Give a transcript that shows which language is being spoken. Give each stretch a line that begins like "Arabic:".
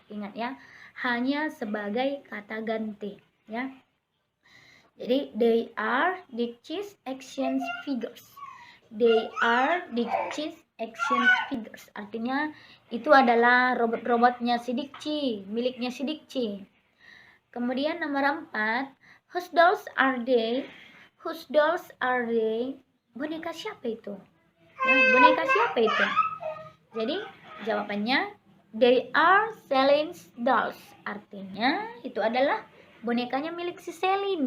Indonesian: Ingat ya, hanya sebagai kata ganti, ya.
English: Jadi they are Dictie's action figures. They are Dictie's action figures.
Indonesian: Artinya itu adalah robot-robotnya si Dictie, miliknya si Dictie. Kemudian nomor 4,
English: whose dolls are they? Whose dolls are they?
Indonesian: Boneka siapa itu? Ya, boneka siapa itu? Jadi jawabannya
English: they are Celine's dolls.
Indonesian: Artinya itu adalah bonekanya milik si Celine.